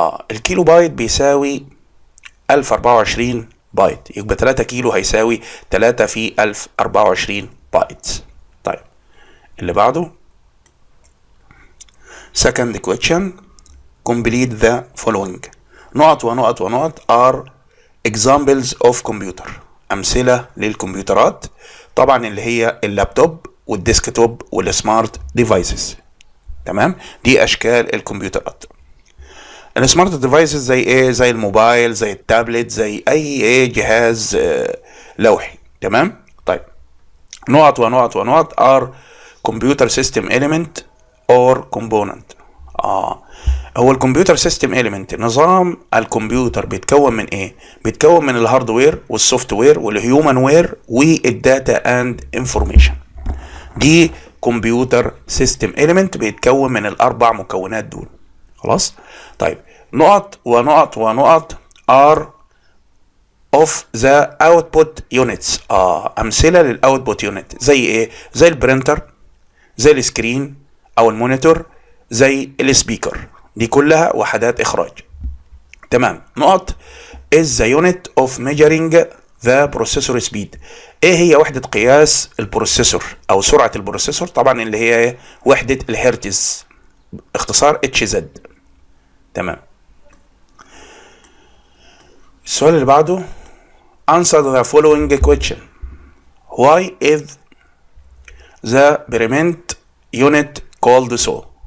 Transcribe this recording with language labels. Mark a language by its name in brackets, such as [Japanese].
[Arabic] الكيلو بايت بيساوي 1024 بايت، يبقى 3 كيلو هيساوي 3 في 1024 بايتس. طيب، اللي بعده [English] second question complete the following. نقط ونقط ونقط are examples of computer. [Arabic] أمثلة للكمبيوترات، طبعا اللي هي اللابتوب والديسكتوب والسمارت ديفايسز. تمام، دي اشكال الكمبيوترات. السمارت ديفايسز زي ايه؟ زي الموبايل، زي التابلت، زي اي جهاز لوحي. تمام. [English] طيب، نقط ونقط ونقط are computer system element or component. [Arabic] هو الكمبيوتر سيستم إليمنت، نظام الكمبيوتر بيتكون من ايه؟ بيتكون من الهاردوير والسوفت وير والهيومن وير والداتا اند انفورميشن. دي كمبيوتر سيستم إليمنت بيتكون من الاربع مكونات دول. خلاص. [English] طيب، نقط ونقط ونقط are of the output units. [Arabic] امثله للاوتبوت يونت زي ايه؟ زي البرينتر، زي السكرين او المونيتور، زي السبيكر. دي كلها وحدات اخراج. تمام. [English] نقط is the unit of measuring the processor speed. [Arabic] ايه هي وحدة قياس البروسيسور او سرعة البروسيسور؟ طبعا اللي هي وحدة الهرتز، اختصار HZ. تمام. السؤال اللي بعده [English] answer the following question. Why is the parent unit called so?